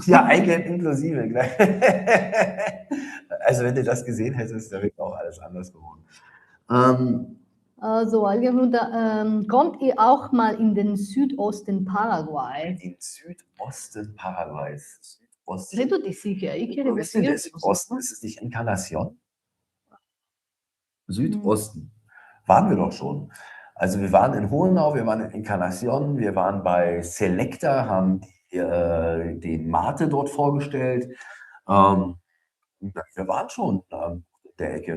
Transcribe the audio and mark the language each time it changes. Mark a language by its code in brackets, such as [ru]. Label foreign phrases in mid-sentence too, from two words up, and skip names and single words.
[de] Ja, Eigelb inklusive. Also wenn du das gesehen hättest, dann wäre auch alles anders geworden. Also allgemein, kommt ihr auch mal in den Südosten Paraguays? In den Südosten Paraguays. [it] Credo di sì, che ich [de] Wo ist denn der Südosten? Ist es nicht Encarnacion? Südosten. Waren wir doch schon. Also wir waren in Hohenau, wir waren in Encarnacion, wir waren bei Selecta, haben den Mate dort vorgestellt. Wir waren schon in der Ecke.